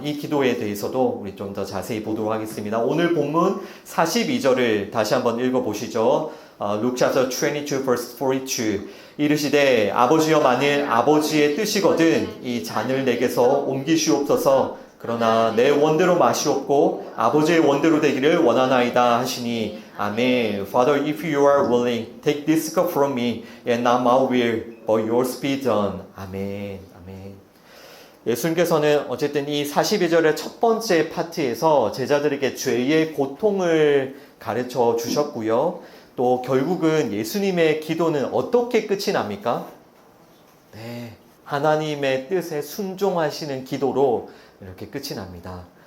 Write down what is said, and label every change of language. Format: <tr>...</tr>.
<ko>이 기도에 대해서도 우리 좀 더 자세히 보도록 하겠습니다. 오늘 본문 42절을 다시 한번 읽어보시죠.</ko> <en>Luke chapter 22 verse 42.</en> <ko>이르시되 아버지여 만일 아버지의 뜻이거든 이 잔을 내게서 옮기시옵소서. 그러나 내 원대로 마시옵고 아버지의 원대로 되기를 원하나이다 하시니 아멘.</ko> <en>Father, if you are willing, take this cup from me, and not my will, but yours be done.</en> <ko>아멘. 아멘. 예수님께서는 어쨌든 이 42절의 첫 번째 파트에서 제자들에게 죄의 고통을 가르쳐 주셨고요. 또 결국은 예수님의 기도는 어떻게 끝이 납니까? 네, 하나님의 뜻에 순종하시는 기도로 이렇게 끝이 납니다.</ko>